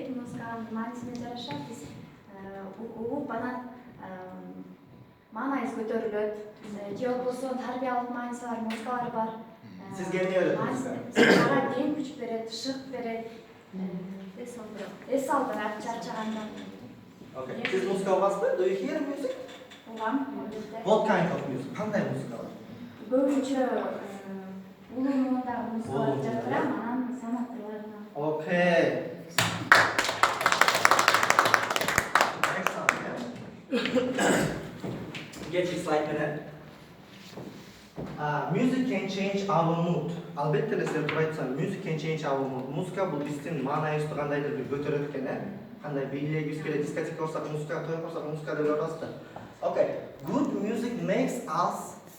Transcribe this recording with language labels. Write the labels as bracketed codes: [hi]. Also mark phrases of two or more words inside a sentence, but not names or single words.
[ky] Музыканын маанисине жараша биз угуп анан маанайыбыз көтөрүлөт. Же болбосо тарбиялык мааниси бар музыкалар бар. Сизге эмне берет музыка? Ага дем күч берет, шык берет. Эс алдырат чарчаганда. Окей. Сиз музыка угасызбы? [en] Do you hear music? [ky] Угам. [en] What kind of music? [ky] Кандай музыка бар? Көбүнчө улуу муундагы музыкаларды жаткырам, анан санаттууларына. [en] Okay. Get this slide менен. Music can change our mood. [ky] Албетте эле сиз айтсам, [en] music can change our mood. [ky] Музыка бул биздин маанайыбызды кандайдыр бир көтөрөт экен, кандай бийлегибиз келет, дискотека барсак музыка, той барсак музыка деп атабыз да. [en] Okay. Good music makes us